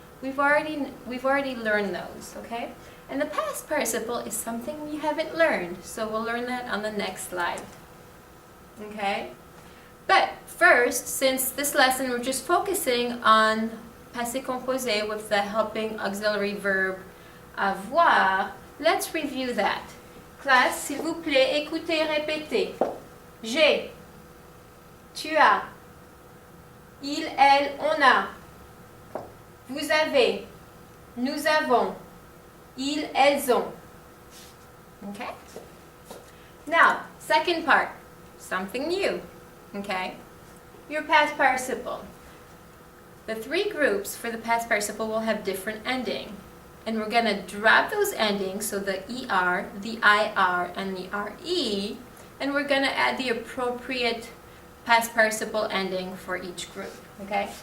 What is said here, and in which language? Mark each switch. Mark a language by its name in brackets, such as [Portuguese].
[English] We've already learned those, okay? And the past participle is something we haven't learned, so we'll learn that on the next slide, okay? But first, since this lesson we're just focusing on passé composé with the helping auxiliary verb avoir, let's review that. [French] Classe, s'il vous plaît, écoutez et répétez. J'ai, tu as, il, elle, on a, vous avez, nous avons, ils, elles ont. [English] Okay? Now, second part, something new. Okay? Your past participle. The three groups for the past participle will have different ending. And we're going to drop those endings, so the ER, the IR, and the RE, and we're going to add the appropriate past participle ending for each group. Okay?